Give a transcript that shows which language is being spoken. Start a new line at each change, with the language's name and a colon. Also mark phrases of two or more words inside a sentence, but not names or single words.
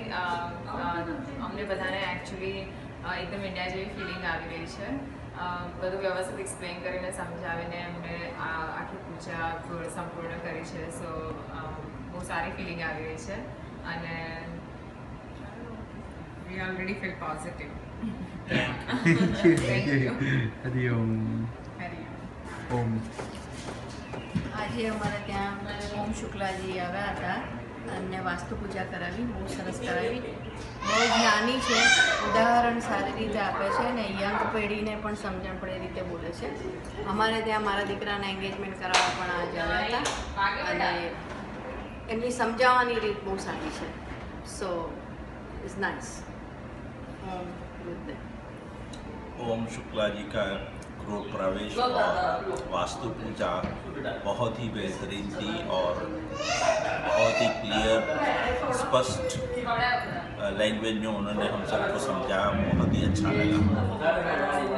Gujarati: અમને બધાને એકચ્યુઅલી એકદમ ઇન્ડિયા જેવી ફિલિંગ આવી રહી છે। બધું વ્યવસ્થિત એક્સપ્લેન કરીને સમજાવીને અમને આખી પૂજા સંપૂર્ણ કરી છે। સો બહુ સારી ફિલિંગ આવી રહી છે અને
English: we already feel positive.
Hindi: हरिओम। ओम। आज हमारा
Gujarati: ત્યાં ઓમ શુક્લાજી આવ્યા હતા અને વાસ્તુ પૂજા કરાવી, બહુ સરસ કરાવી। બહુ જ્ઞાની છે, ઉદાહરણ સારી રીતે આપે છે અને યંગ પેઢીને પણ સમજણ પડે એ રીતે બોલે છે। અમારે ત્યાં મારા દીકરાને એન્ગેજમેન્ટ કરાવવા પણ આજે આવ્યા હતા અને એમની સમજાવવાની રીત બહુ સારી છે।
English: સો is nice.
Hindi: ओम शुक्ला जी का गृह प्रवेश और वास्तु पूजा बहुत ही बेहतरीन थी और बहुत ही क्लियर स्पष्ट लैंग्वेज में उन्होंने हम सबको समझाया, बहुत ही अच्छा लगा।